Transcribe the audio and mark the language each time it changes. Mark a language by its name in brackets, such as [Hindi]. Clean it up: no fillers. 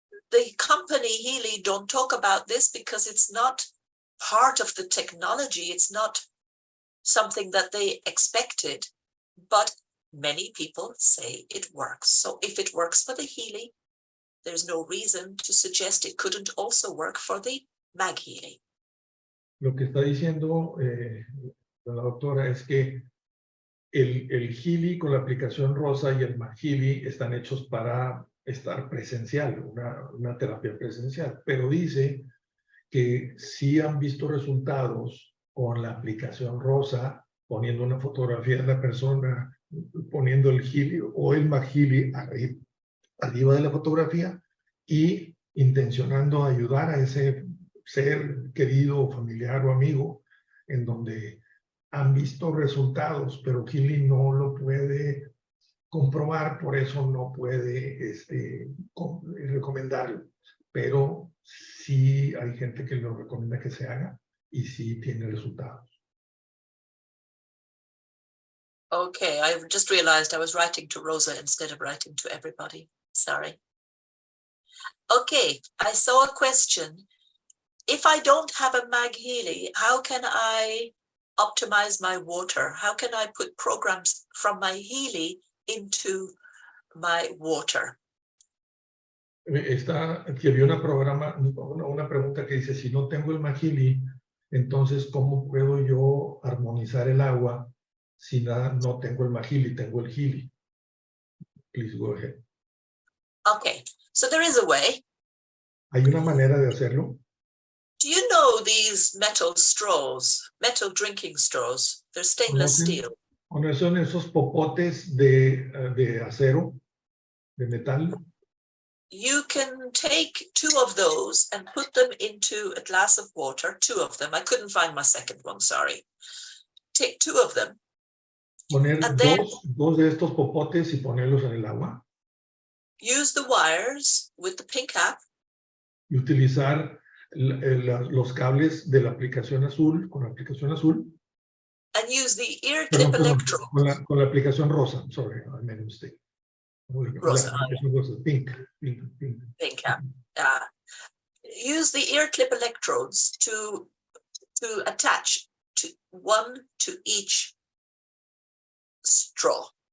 [English] The company Healy don't talk about this because it's not part of the technology. It's not something that they expected, but many people say it works. So if it works for the Healy, there's no reason to suggest it couldn't also work for the MagHealy. [Spanish] Lo que está diciendo la doctora es que el Healy con la aplicación rosa y el MagHealy están hechos para estar presencial, una terapia presencial, pero dice que sí han visto resultados con la aplicación rosa, poniendo una fotografía de la persona, poniendo el Healy o el MagHealy arriba de la fotografía y intencionando ayudar a ese ser querido, familiar o amigo, en donde han visto resultados, pero Healy no lo puede comprobar, por eso no puede recomendarlo. Pero sí hay gente que lo recomienda que se haga y sí tiene resultados. [English] Okay, I just realized I was writing to Rosa instead of writing to everybody. Sorry. Okay, I saw a question. If I don't have a MagHealy, how can I optimize my water? How can I put programs from my Healy into my water? [Spanish] Aquí había una pregunta que dice, si no tengo el MagHealy, entonces ¿cómo puedo yo armonizar el agua si no tengo el MagHealy, tengo el Healy? [English] Please go ahead. Okay, so there is a way. [Spanish] ¿Hay una manera de hacerlo? [English] Do you know these metal straws, metal drinking straws? They're stainless steel. [Spanish] ¿Conocen esos popotes de acero, de metal? [English] You can take 2 of those and put them into a glass of water, 2 of them. I couldn't find my second one, sorry. Take 2 of them. [Spanish] Poner dos de estos popotes y ponerlos en el agua. [English] use the wires with the pink app. [Spanish] Y utilizar los cables de la aplicación azul, con la aplicación azul. [English] And use the ear clip [Spanish] Perdón, [English] electrode. [Spanish] con la aplicación rosa. [English] Sorry, I made a mistake. [Spanish] Rosa. [English] Pink. Pink app. Use the ear clip electrodes to attach one to each straw.